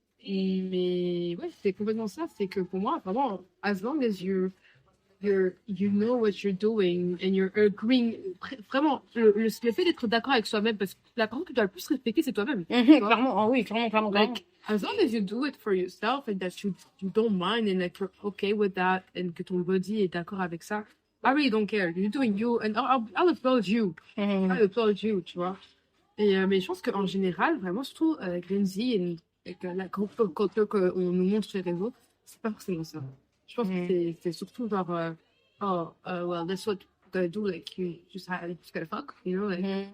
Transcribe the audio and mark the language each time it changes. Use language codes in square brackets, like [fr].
[fr] Mais ouais, c'est complètement ça. C'est que pour moi, vraiment, [en] as long as you know what you're doing and you're agreeing, [fr] vraiment, le fait d'être d'accord avec soi-même, parce que la personne que tu dois le plus respecter, c'est toi-même. Clairement, ah oui, clairement. [en] Like, as long as you do it for yourself and that you don't mind and that you're okay with that and [fr] que ton body est d'accord avec ça, [en] I really don't care. You're doing you and I'll applaud you. I'll applaud you, [fr] tu vois. Et, mais je pense qu'en général, vraiment, surtout avec Gen Z et avec la culture qu'on nous montre sur les réseaux, c'est pas forcément ça. Je pense que c'est surtout genre, [en] well, that's what you gotta do, like, you just gotta fuck, you know, like.